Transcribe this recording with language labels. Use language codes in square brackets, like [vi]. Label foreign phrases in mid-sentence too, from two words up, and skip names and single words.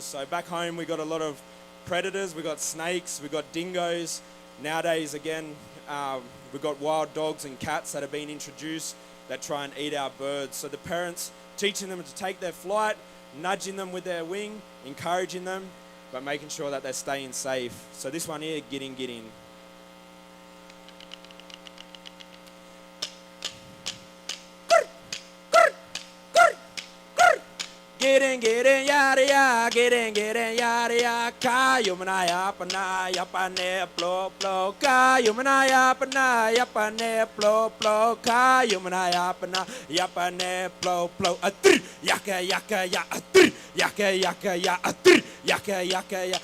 [en] So back home we got a lot of predators, we got snakes, we got dingoes. Nowadays, again, we've got wild dogs and cats that have been introduced that try and eat our birds. So the parents teaching them to take their flight, nudging them with their wing, encouraging them, but making sure that they're staying safe. So this one here, gitting. Gitting, yada ya, gitting, yada ya, kayumanaya panaya pane plo plo, kayumanaya panaya pane plo plo, kayumanaya panaya pane plo plo, atri yaka yaka ya, atri yaka yaka ya, atri yaka yaka ya.